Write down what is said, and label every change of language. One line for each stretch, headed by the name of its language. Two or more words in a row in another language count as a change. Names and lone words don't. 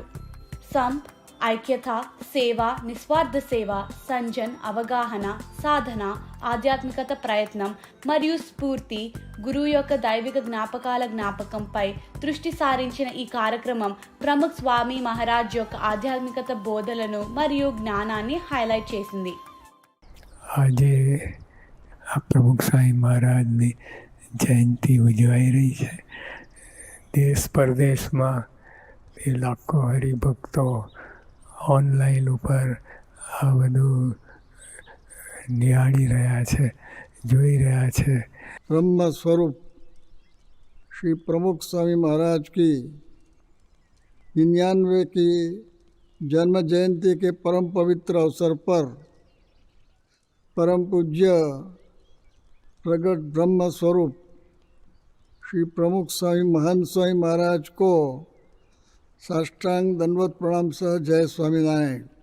Telugu: సంప్, ఐక్యత, సేవ, నిస్వార్థ సేవ, సంజన్, అవగాహన, సాధన, ఆధ్యాత్మికత, ప్రయత్నం మరియు స్ఫూర్తి, గురువు యొక్క దైవిక జ్ఞాపకాల జ్ఞాపకంపై దృష్టి సారించిన ఈ కార్యక్రమం ప్రముఖ్ స్వామి మహారాజ్ యొక్క ఆధ్యాత్మికత బోధలను మరియు జ్ఞానాన్ని హైలైట్ చేసింది.
Gujarati: આજે આ પ્રમુખ સ્વામી મહારાજની જયંતિ ઉજવાઈ રહી છે. દેશ પરદેશમાં એ લાખો હરિભક્તો ઓનલાઈન ઉપર આ બધું નિહાળી રહ્યા છે, જોઈ રહ્યા છે.
Hindi: ब्रह्म स्वरूप श्री प्रमुख स्वामी महाराज की 99 की जन्म जयंती के परम पवित्र अवसर पर परम पूज्य प्रगट ब्रह्म स्वरूप श्री प्रमुख स्वामी महंत स्वामी महाराज को साष्टांग दंडवत प्रणाम सह जय स्वामीनारायण।